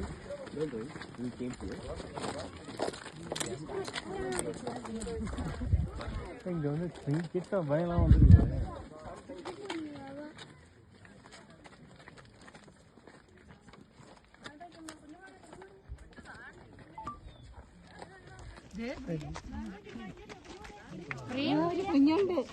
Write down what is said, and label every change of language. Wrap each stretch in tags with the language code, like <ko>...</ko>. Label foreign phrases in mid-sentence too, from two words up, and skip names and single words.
<en>We came here.</en> <ta>இங்க வந்து கிட்ட பயம்லாம் வந்துருக்கு.</ta> <ml>ഒരു കുഞ്ഞുണ്ട്.</ml>